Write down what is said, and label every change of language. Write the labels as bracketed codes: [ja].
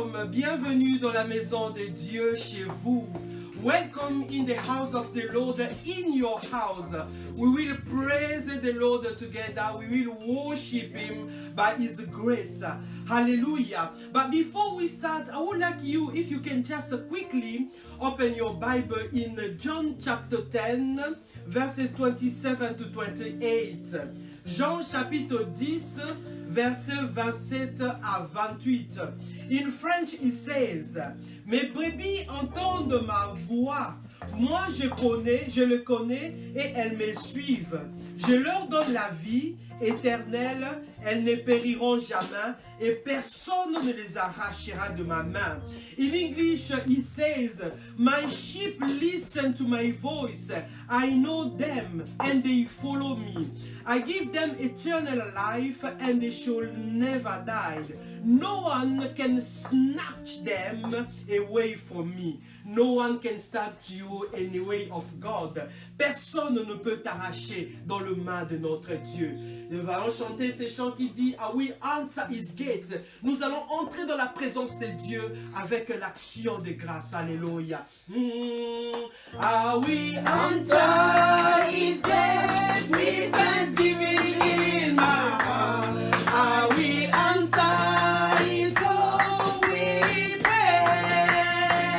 [fr] Bienvenue dans la maison de Dieu chez vous. [en] Welcome in the house of the Lord, in your house. We will praise the Lord together. We will worship Him by His grace. Hallelujah. But before we start, I would like you, if you can just quickly open your Bible in John chapter 10, verses 27 to 28. [fr] Jean chapitre 10, versets 27 à 28. [en] In French, it says, [fr] mes brebis entendent ma voix. Moi, je le connais et elles me suivent. Je leur donne la vie éternelle, elles ne périront jamais et personne ne les arrachera de ma main. [en] In English, it says, my sheep listen to my voice. I know them and they follow me. I give them eternal life and they shall never die. No one can snatch them away from me. No one can snatch you away of God. [fr] Personne ne peut t'arracher dans le main de notre Dieu. Nous allons chanter ces chants qui dit, [en] I will enter his gate. [fr] Nous allons entrer dans la présence de Dieu avec l'action de grâce. Alléluia. [en] I will enter his gate with thanksgiving in my heart. I will enter his door with praise.